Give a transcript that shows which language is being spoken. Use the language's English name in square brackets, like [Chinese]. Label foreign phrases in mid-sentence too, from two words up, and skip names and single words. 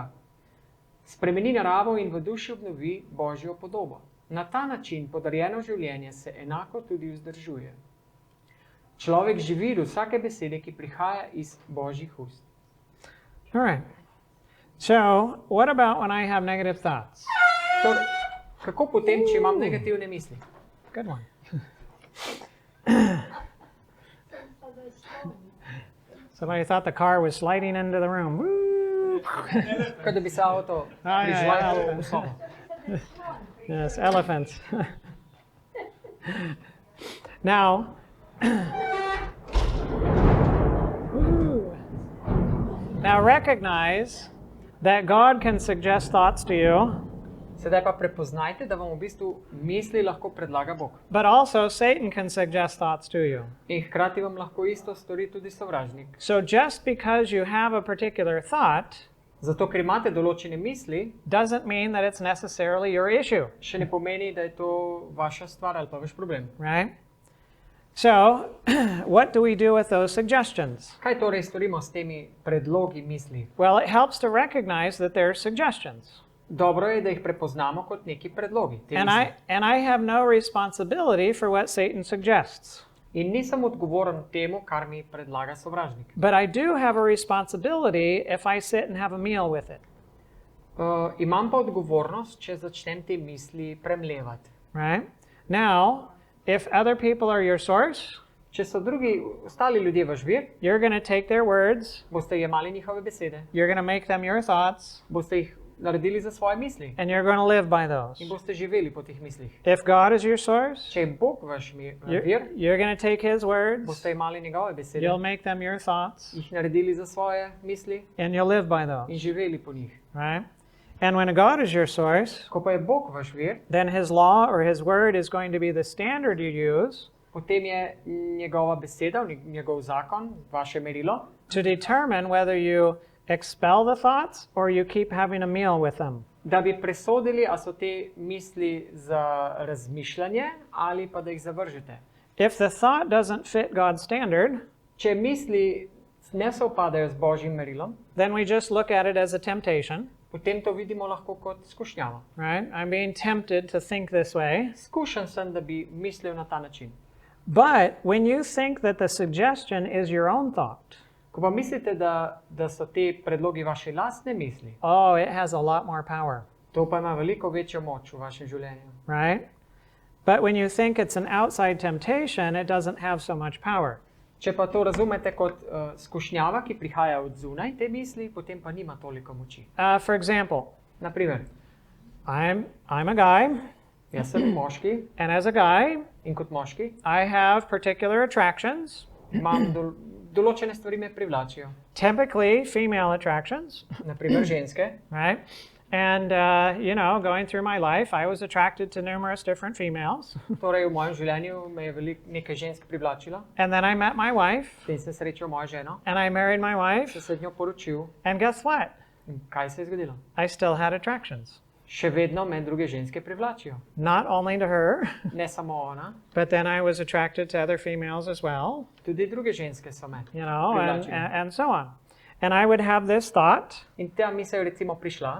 [Slovenian] Spremeni naravo in v duši obnovi Božjo podobo. Na ta način podarjeno življenje se enako tudi vzdržuje. Človek živi od vsake besede, ki prihaja iz Božjih ust. [English] All right. So, what about when I have negative thoughts? [Slovenian] Torej, kako potem, če imam negativne misli? [English] Good one. Somebody thought the car was sliding into the room. Woo! [Slovenian] Kot da bi se avto ja, prižvajal ja. v sobo. [English] Yes, elephants. Now, now recognize that God can suggest thoughts to you, [Slovenian] Sedaj pa prepoznajte, da vam v bistvu misli lahko predlaga Bog. [English] but also Satan can suggest thoughts to you. [Slovenian] In hkrati vam lahko isto stori tudi sovražnik. [English] So just because you have a particular thought [Slovenian] Zato, ker imate določene misli, [English] doesn't mean that it's necessarily your issue, [Slovenian] še ne pomeni, da je to vaša stvar ali pa vaš problem. [English] right? So, what do we do with those suggestions? [Slovenian] Kaj torej storimo s temi predlogi misli? [English] Well, it helps to recognize that they're suggestions. [Slovenian] dobro je, da jih prepoznamo kot neki predlogi. Te misli. [English] And I have no responsibility for what Satan suggests. [Slovenian] In nisem odgovoren temu, kar mi predlaga sovražnik. [English] But I do have a responsibility if I sit and have a meal with it. [Slovenian] Imam pa odgovornost, če začnem te misli premlevati. [English] Right? Now, if other people are your source, [Slovenian] Če so drugi, ostali ljudje vaš vir, [English] you're going to take their words, [Slovenian] boste jemali njihove besede, [English] you're going to make them your thoughts, [Slovenian] boste jih naredili za svoje misli [English] and you're going to live by those. [Slovenian] in boste živeli po teh mislih. [English] If God is your source, [Slovenian] Če je Bog vaš vir, [English] you're going to take his words, [Slovenian] boste imali njegove besede, [English] you'll make them your thoughts, [Slovenian] jih naredili za svoje misli [English] and you'll live by those. [Slovenian] in živeli po njih. [English] Right? And when God is your source, [Slovenian] Ko pa je Bog vaš vir, [English] then his law or his word is going to be the standard you use [Slovenian] potem je njegova beseda, njegov zakon, vaše merilo, [English] to determine whether you expel the thoughts or you keep having a meal with them. [Slovenian] da bi presodili, a so te misli za razmišljanje ali pa da jih zavržete. [English] If the thought doesn't fit God's standard, [Slovenian] Če misli ne sovpadajo z Božjim merilom, [English] then we just look at it as a temptation, [Slovenian] potem to vidimo lahko kot skušnjavo. [English] right? I'm being tempted to think this way. [Slovenian] Skušen sem, da bi mislil na ta način. [English] But when you think that the suggestion is your own thought, [Slovenian] Ko pa mislite, da so te predlogi vaše lastne misli, [English] oh, it has a lot more power, [Slovenian] to pa ima veliko večjo moč v vašem življenju. [English] right? But when you think it's an outside temptation, it doesn't have so much power. [Slovenian] Če pa to razumete kot skušnjava, ki prihaja od zunaj te misli, potem pa nima toliko moči. [English] For example, [Slovenian] Naprimer, [English] I'm a guy, [Slovenian] jaz sem moški [English] and as a guy, [Slovenian] in kot moški [English] I have particular attractions, [Slovenian] imam določene stvari me privlačijo. [English] typically female attractions, [Slovenian] Naprimer ženske. [English] right? And, going through my life, I was attracted to numerous different females. [Slovenian] Torej v mojem življenju me je nekaj žensk privlačilo. [English] And then I met my wife, [Slovenian] Potem sem srečal mojo ženo, [English] and I married my wife, [Slovenian] sem se z njo poročil. [English] and guess what? [Slovenian] In kaj se je zgodilo? [English] I still had attractions. [Slovenian] Še vedno me druge ženske privlačijo. [English] Not only to her, [Slovenian] Ne samo ona, [English] but then I was attracted to other females as well, [Slovenian] tudi druge ženske so me. [English] and so on. And I would have this thought, [Slovenian] In ta misel je recimo prišla,